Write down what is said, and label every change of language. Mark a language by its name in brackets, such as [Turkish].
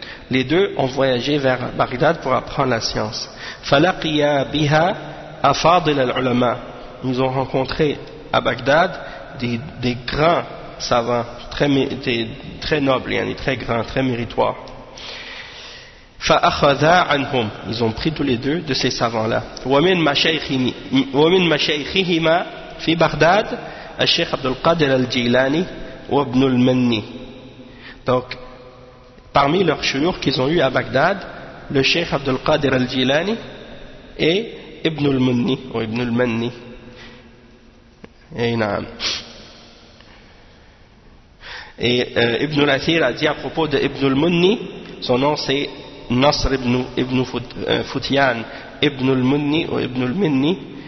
[French] Les deux ont voyagé vers Baghdad pour apprendre la science. [Arabic] Falaqiya biha afadil al-ulama. [French] Ils ont rencontré à Baghdad des grands savants, très nobles, yani, très grands, très méritoires. [Arabic] فأخذا عنهم. [French] Ils ont pris tous les deux de ces savants là. [Arabic] ومن مشايخهما في بغداد الشيخ عبد القادر الجيلاني وابن المني. [French] Donc parmi leurs chouyours qu'ils ont eu à Bagdad, le Cheikh Abd al-Qadir al-Jilani et Ibn al-Munni ou Ibn al-Manni. [Arabic] Naam. [French] Et Ibn al-Athir a dit à propos de Ibn al-Munni, son nom c'est Nasr ibn Futyan ibn al-Munni ou ibn al-Minni.